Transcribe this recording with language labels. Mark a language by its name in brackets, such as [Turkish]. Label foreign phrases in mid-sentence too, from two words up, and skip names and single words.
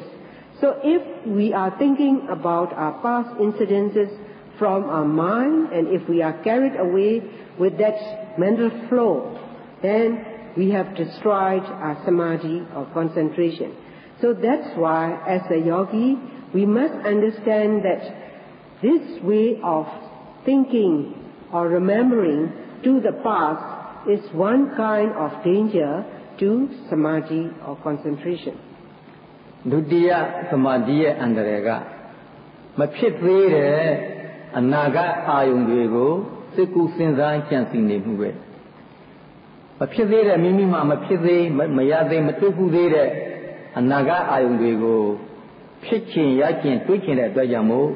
[English] So if we are thinking about our past incidences from our mind, and if we are carried away with that mental flow, then we have destroyed our samadhi or concentration. So that's why, as a yogi, we must understand that this way of thinking or remembering to the past is one kind of danger to samadhi or concentration. [Burmese] ဒုတိယသမာဓိရဲ့အန္တရာယ်ကမဖြစ်သေးတဲ့အနာဂတ်အာယုန်တွေကိုစိတ်ကူးစဉ်းစားကြံစည်နေမှုပဲမဖြစ်သေးတဲ့မိမိမှမဖြစ်သေးမရသေးမတွေ့ဘူးသေးတဲ့အနာဂတ်အာယုန်တွေကိုဖြစ်ချင်ရချင်တွေးချင်တဲ့အတွက်ကြောင့်မို့